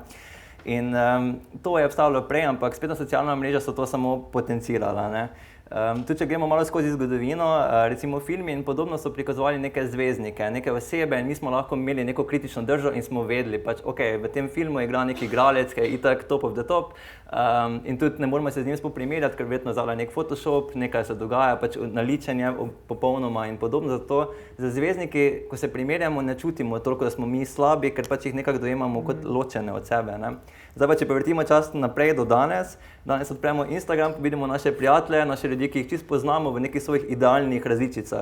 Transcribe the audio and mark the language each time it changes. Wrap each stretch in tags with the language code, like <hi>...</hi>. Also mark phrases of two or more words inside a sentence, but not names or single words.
<sl>In to je obstajalo prej, ampak spletna socialna mreža so to samo potencirala. Tudi če gremo malo skozi zgodovino, recimo filmi in podobno so prikazovali neke zvezdnike, neke osebe in mi smo lahko imeli neko kritično držo in smo vedeli, pač ok, v tem filmu igra neki igralec, ki je itak</sl> <en>top of the top</en> <sl>in tudi ne moramo se z njim spoprimerjati, ker verjetno zavlja nek Photoshop, nekaj se dogaja, pač naličenje popolnoma in podobno. Zato za zvezdniki, ko se primerjamo, ne čutimo toliko, da smo mi slabi, ker pač jih nekako dojemamo kot ločene od sebe. Zdaj pa, če prevrtimo čas naprej do danes odpremo Instagram, vidimo naše prijatelje, naše ljudi, ki jih čisto poznamo v nekih svojih idealnih različicah.</sl>